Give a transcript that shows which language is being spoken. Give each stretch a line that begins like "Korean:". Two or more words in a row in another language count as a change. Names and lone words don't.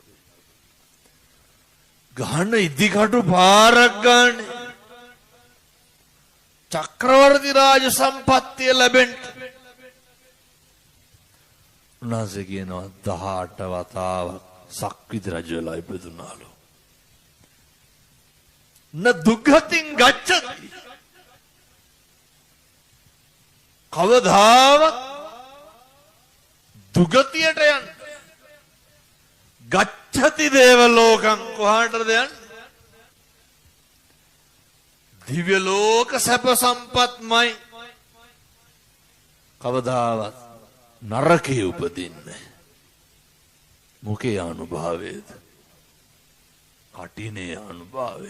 Sinhala: ගහන ඉදිකටු පාරක් ගන්න චක්‍රවර්ති රාජ සම්පත්තිය ලැබෙන්න. උන්වහන්සේ කියනවා 18 වතාවක් සක්විති රජ වෙලා ඉපදුනාලු.
Pali: න දුක්ඛතින් ගච්ඡති.
Sinhala: කවදාවත් දුගතියට යන්න.
Pali: ගච්ඡති දේව ලෝකං
Sinhala: කොහාටද යන්නේ? දිව්‍ය ලෝක සැප සම්පත්මයි. කවදාවත් නරකේ උපදින්නේ. මොකේ අනුභවයේද? කටිනේ අනුභවය.